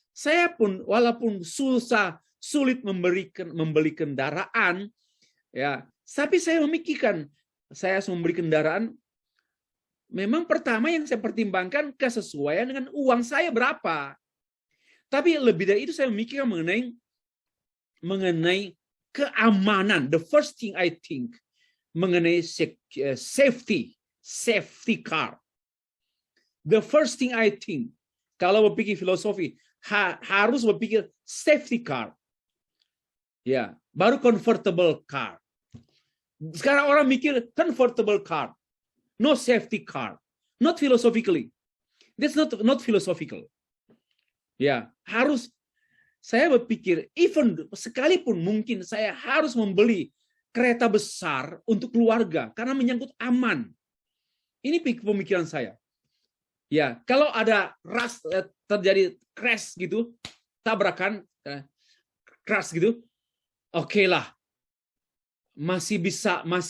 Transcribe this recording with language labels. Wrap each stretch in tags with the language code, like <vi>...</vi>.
<id>Saya pun walaupun sulit membeli kendaraan, ya, tapi saya memikirkan saya harus membeli kendaraan. Memang pertama yang saya pertimbangkan kesesuaian dengan uang saya berapa. Tapi lebih dari itu saya memikirkan mengenai keamanan.</id> <en>The first thing I think</en> <id>mengenai</id> <en>safety car. The first thing I think,</en> <id>kalau berpikir filosofi, harus berpikir</id> <en>safety car.</en> <id>Ya, baru</id> <en>comfortable car.</en> <id>Sekarang orang mikir</id> <en>comfortable car, no safety car, not philosophically. That's not philosophical.</en> <id>Ya, harus saya berpikir, even sekalipun mungkin saya harus membeli kereta besar untuk keluarga karena menyangkut aman. Ini pemikiran saya. Ya, kalau ada terjadi crash gitu, tabrakan, crash gitu, oke lah, masih bisa.</id>